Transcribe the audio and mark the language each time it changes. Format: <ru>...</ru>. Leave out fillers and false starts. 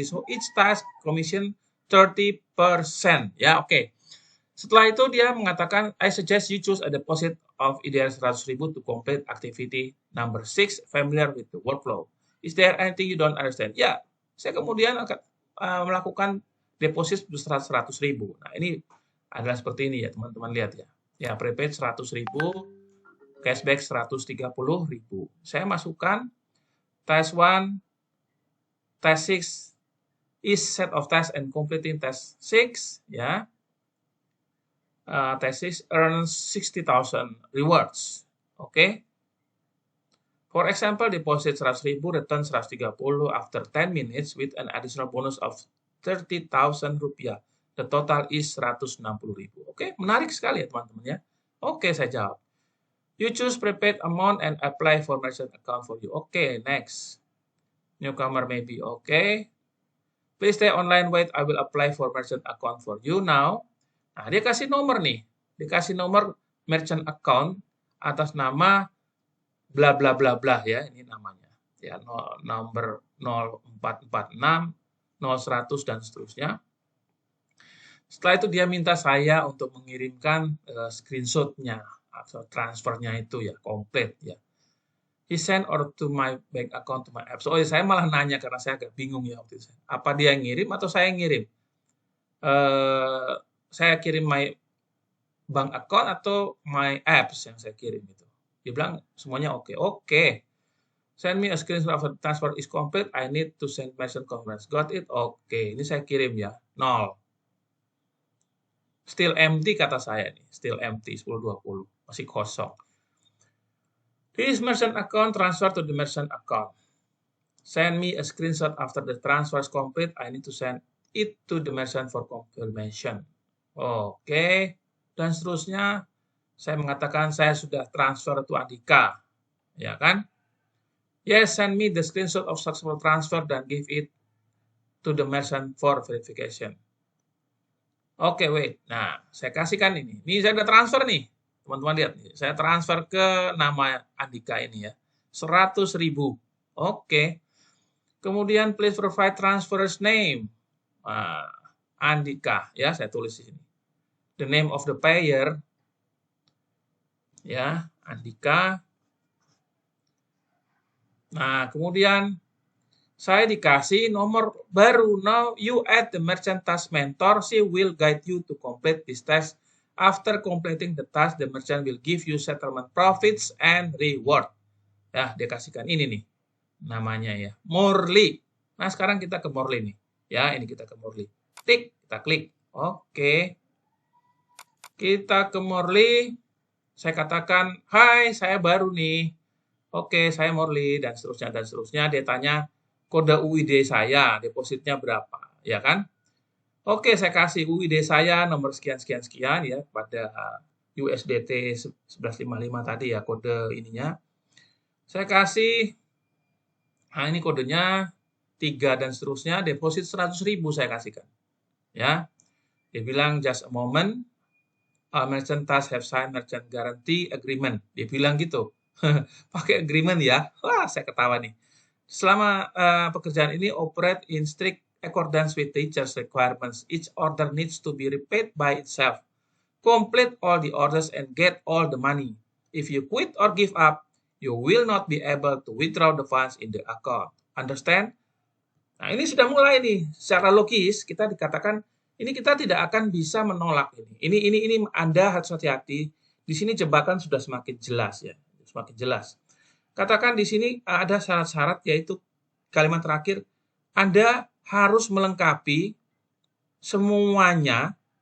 <en>So each task commission 30%.</en> <id>Ya, oke. Setelah itu dia mengatakan,</id> <en>I suggest you choose a deposit of ideal 100.000 to complete activity number 6, familiar with the workflow. Is there anything you don't understand?</en> <id>Ya, saya kemudian akan melakukan deposit 100.000. Nah, ini adalah seperti ini ya, teman-teman lihat ya. Ya, prepaid 100.000, cashback 130.000. Saya masukkan</id> <en>task 1, task 6, is set of tasks and completing task 6, ya. Task 6 earns 60,000 rewards. Okay. For example, deposit 100.000, return 130 after 10 minutes with an additional bonus of 30,000 rupiah. The total is 160.000.</en> <id>Oke, menarik sekali ya teman-teman ya. Oke, saya jawab.</id> <en>You choose prepaid amount and apply for merchant account for you. Oke, next. Newcomer maybe. Oke. Please stay online, wait, I will apply for merchant account for you now.</en> <id>Nah, dia kasih nomor nih. Dikasih nomor merchant account atas nama bla bla bla bla ya, ini namanya. Ya, nomor 0446, 0100 dan seterusnya. Setelah itu dia minta saya untuk mengirimkan screenshot-nya atau transfernya itu ya, komplit ya.</id> <en>He sent or to my bank account to my app.</en> <id>So, saya malah nanya karena saya agak bingung ya waktu itu. Apa dia yang ngirim atau saya yang ngirim? Saya kirim</id> <en>my bank account</en> <id>atau</id> <en>my apps</en> <id>yang saya kirim itu. Dia bilang semuanya oke. Oke.</id> <en>Send me a screenshot of the transfer is complete. I need to send merchant confirmation. Got it?</en> <id>Oke. Ini saya kirim ya. 0.</id> <en>Still empty</en> <id>kata saya nih.</id> <en>Still empty</en> <id>10.20. Masih kosong.</id> <en>This merchant account transfer to the merchant account. Send me a screenshot after the transfer is complete. I need to send it to the merchant for confirmation.</en> <id>Oke, dan seterusnya saya mengatakan saya sudah transfer to Andika, ya kan?</id> <en>Yes, send me the screenshot of successful transfer dan give it to the merchant for verification.</en> <id>Oke, wait. Nah, saya kasihkan ini. Ini saya sudah transfer nih, teman-teman lihat. Saya transfer ke nama Andika ini ya, 100.000. Oke. Kemudian</id> <en>please provide transfer's name.</en> <id>Andika, ya saya tulis di sini.</id> <en>The name of the payer, ya, Andika.</en> <id>Nah, kemudian saya dikasih nomor baru.</id> <en>Now you add the merchant task mentor. She will guide you to complete this task. After completing the task, the merchant will give you settlement profits and reward.</en> <id>Ya, dia kasihkan ini nih, namanya ya, Morley. Nah, sekarang kita ke Morley nih. Ya, ini kita ke Morley. Tik, kita klik. Oke. Kita ke Morley, saya katakan, hai, saya baru nih. Oke, saya Morley, dan seterusnya, dan seterusnya. Dia tanya kode UID saya, depositnya berapa, ya kan? Oke, saya kasih UID saya, nomor sekian-sekian-sekian, ya, pada USDT 1155 tadi ya, kode ininya. Saya kasih, nah ini kodenya, 3 dan seterusnya, deposit 100.000 saya kasihkan. Ya, dia bilang,</id> <en>just a moment, merchant task have signed merchant guarantee agreement.</en> <id>Dia bilang gitu. Pakai agreement ya. Wah, saya ketawa nih. Selama pekerjaan ini</id> <en>operate in strict accordance with teacher's requirements. Each order needs to be repaid by itself. Complete all the orders and get all the money. If you quit or give up, you will not be able to withdraw the funds in the account.</en> <id>Understand? Nah, ini sudah mulai nih. Secara logis kita dikatakan ini kita tidak akan bisa menolak ini. Ini Anda harus hati-hati. Di sini jebakan sudah semakin jelas ya, semakin jelas. Katakan di sini ada syarat-syarat yaitu kalimat terakhir, Anda harus melengkapi semuanya.</id>